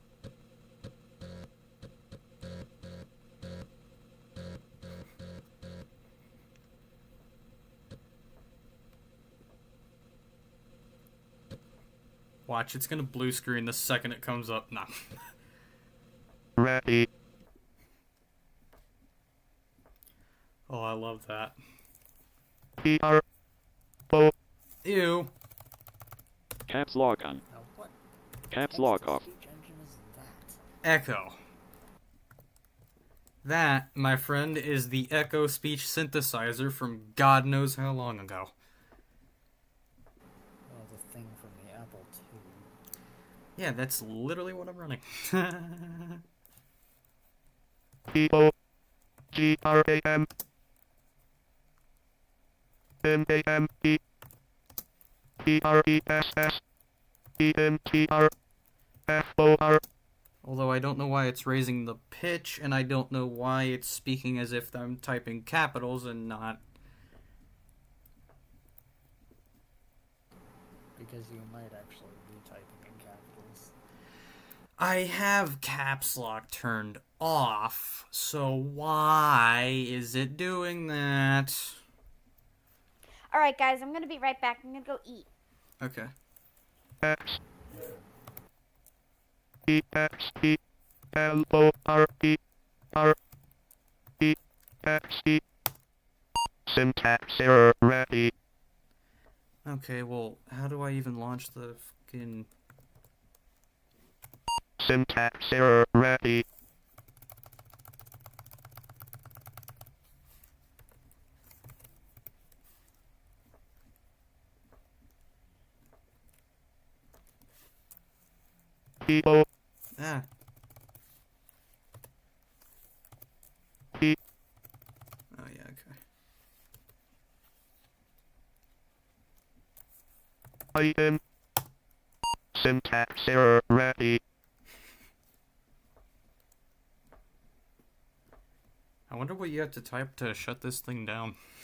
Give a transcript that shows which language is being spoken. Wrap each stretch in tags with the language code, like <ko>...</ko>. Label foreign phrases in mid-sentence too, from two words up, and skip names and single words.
<en>Watch, it's gonna blue screen the second it comes up. Nah. Ready. Oh, I love that. E-R-O. Ew. Caps lock on. Caps lock off. Echo. That, my friend, is the Echo speech synthesizer from God knows how long ago. Oh, the thing from the Apple II. Yeah, that's literally what I'm running. E-O-G-R-A-M. M-A-M-E. E-R-E-S-S. E-N-T-R-F-O-R. Although I don't know why it's raising the pitch, and I don't know why it's speaking as if I'm typing capitals and not. Because you might actually be typing in capitals. I have caps lock turned off, so why is it doing that? Alright, guys, I'm gonna be right back. I'm gonna go eat. Okay. X E X E L O R E R E X E. Syntax error ready. Okay, well, how do I even launch the fucking... Syntax error ready. E-O. Ah. E. Oh, yeah, okay. Item. Syntax error ready. I wonder what you have to type to shut this thing down.</en>